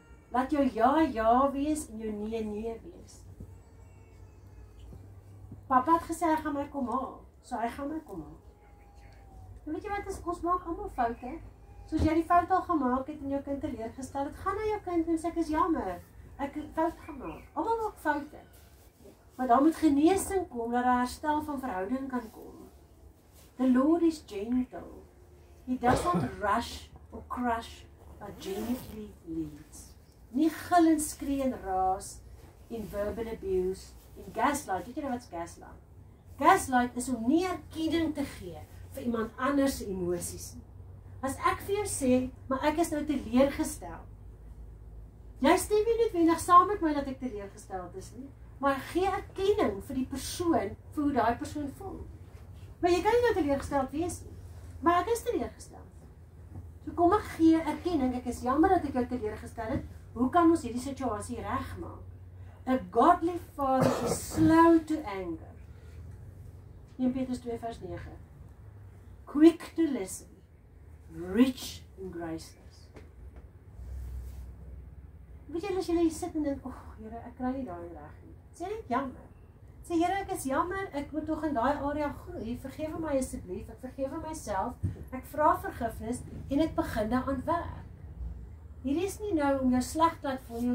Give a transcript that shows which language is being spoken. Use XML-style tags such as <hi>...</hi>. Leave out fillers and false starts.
<af>Laat jou ja wees en jou nee wees. Papa het gesê hy gaan my kom haal, so hy gaan my kom haal. En weet jy wat is, ons maak almal foute. Soos jy die fout al gemaak het en jou kind teleurgestel het, gaan na jou kind en sê ek is jammer, ek het fout gemaak. Almal maak foute. Maar dan moet genesing kom, dat daar herstel van verhouding kan kom.</af> <en>The Lord is gentle. He does not rush or crush, but gently leads.</en> <af>Nie gil en skree en raas, in verbal abuse, in gaslight. Weet jy nou wat's gaslight? Gaslight is om nie erkenning te gee vir iemand anders se emosies nie. As ek vir jou sê, maar ek is nou teleurgestel. Jy stem nie noodwendig saam met my dat ek teleurgesteld is nie, maar gee erkenning vir die persoon, vir hoe daai persoon voel. Maar jy kan nie nou teleurgesteld wees nie, maar ek is teleurgesteld. So kom ek gee erkenning, ek is jammer dat ek jou teleurgestel het, hoe kan ons hierdie situasie regmaak?</af> <en>A godly father is slow to anger.</en> <af>1 Petrus 2 vers 9.</af> <en>Quick to listen, rich in graceless.</en> <af>Weet jy, as jy hier sit en dink, Here, ek kry nie daai reg nie. Sê net jammer. Sê, Here, ek is jammer, ek moet tog in daai area groei. Vergewe my asseblief, ek vergewe myself, ek vra vergifnis en ek begin daaraan werk. Hierdie is nie nou om jou sleg te laat voel nie.</af>